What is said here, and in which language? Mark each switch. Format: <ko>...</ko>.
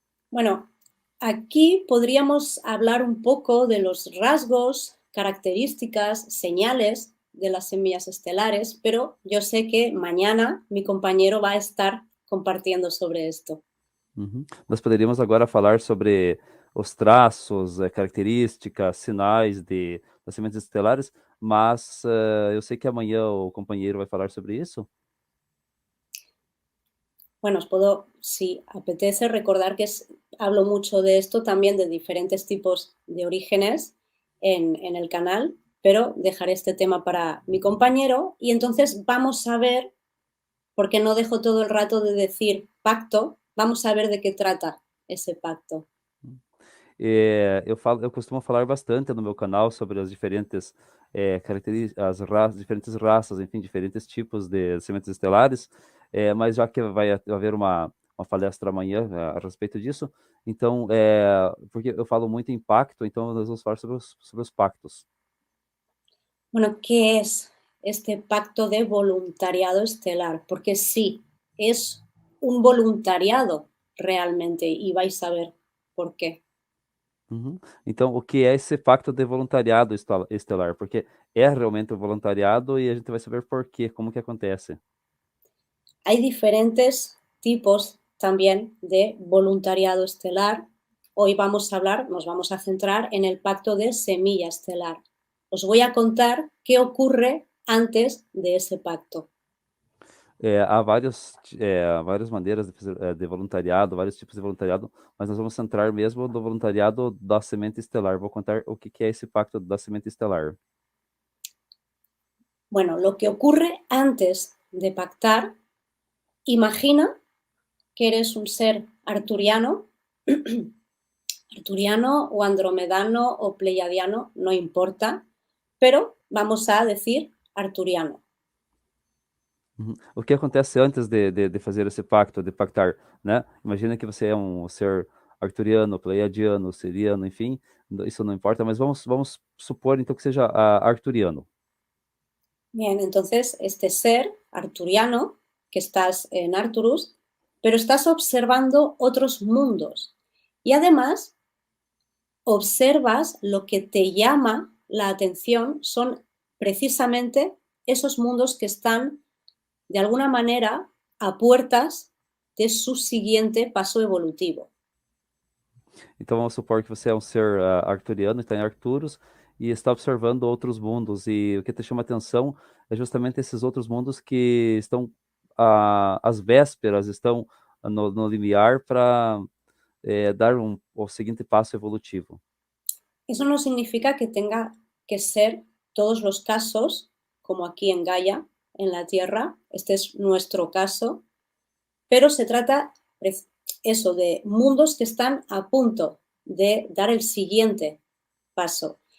<es>Bueno, aquí podríamos hablar un poco de los rasgos, características, señales de las semillas estelares, pero yo sé que mañana mi compañero va a estar compartiendo sobre esto. Uhum.</es> <pt>Nós poderíamos agora falar sobre os traços, características, sinais das sementes estelares, mas eu sei que amanhã o companheiro vai falar sobre isso.</pt> <es>Bueno, os puedo, si apetece, recordar que hablo mucho de esto también de diferentes tipos de orígenes en el canal, pero dejaré este tema para mi compañero y entonces vamos a ver, porque no dejo todo el rato de decir pacto, vamos a ver de qué trata ese pacto.</es> <pt>Eu costumo falar bastante no meu canal sobre as diferentes características, diferentes raças, enfim, diferentes tipos de sementes estelares, mas já que vai haver uma palestra amanhã a respeito disso, então, porque eu falo muito em pacto, então nós vamos falar sobre os pactos.</pt> <es>Bueno, ¿qué es este pacto de voluntariado estelar? Porque sí, es un voluntariado realmente y vais a ver por qué. Uhum.</es> <pt>Então, o que é esse pacto de voluntariado estelar? Porque é realmente um voluntariado e a gente vai saber por quê, como que acontece.</pt> <es>Hay diferentes tipos también de voluntariado estelar. Hoy vamos a hablar, nos vamos a centrar en el pacto de semilla estelar. Os voy a contar qué ocurre antes de ese pacto.</es> <pt>Há várias maneiras de fazer de voluntariado, vários tipos de voluntariado, mas nós vamos centrar mesmo no voluntariado da semente estelar. Vou contar o que é esse pacto da semente estelar.</pt> <es>Bueno, lo que ocurre antes de pactar, imagina que eres un ser arturiano, arturiano o andromedano o pleiadiano, no importa, pero vamos a decir arturiano. Uhum.</es> <pt>O que acontece antes de fazer esse pacto, de pactar, né? Imagina que você é um ser arcturiano, pleiadiano, siriano, enfim, isso não importa, mas vamos supor então que seja arcturiano.</pt> <es>Bien, entonces este ser arturiano, que estás en Arcturus, pero estás observando otros mundos y además observas lo que te llama la atención son precisamente esos mundos que están de alguna manera a puertas de su siguiente paso evolutivo.</es> <pt>Então vamos supor que você é um ser arcturiano, está em Arcturus e está observando outros mundos e o que te chama atenção é justamente esses outros mundos que estão às vésperas, estão no limiar para dar o seguinte passo evolutivo.</pt> <es>Eso no significa que tenga que ser todos los casos, como aquí en Gaia, en la Tierra, este es nuestro caso, pero se trata eso de mundos que están a punto de dar el siguiente paso.</es>